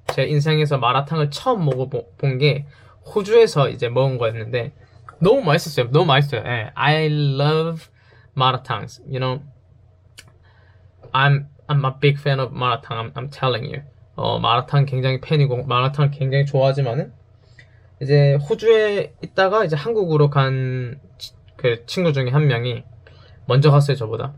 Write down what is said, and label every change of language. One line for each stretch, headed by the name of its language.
Korean: 제 인생에서 마라탕을 처음 먹어본 게 호주에서 이제 먹은 거였는데 너무 맛있었어요. 너무 맛있어요. 예.
English: I love 마라탕s. I'm a big fan of 마라탕. I'm telling you.
Korean: 마라탕 굉장히 팬이고 마라탕 굉장히 좋아하지만은 이제 호주에 있다가 이제 한국으로 간 그 친구 중에 한 명이 먼저 갔어요, 저보다.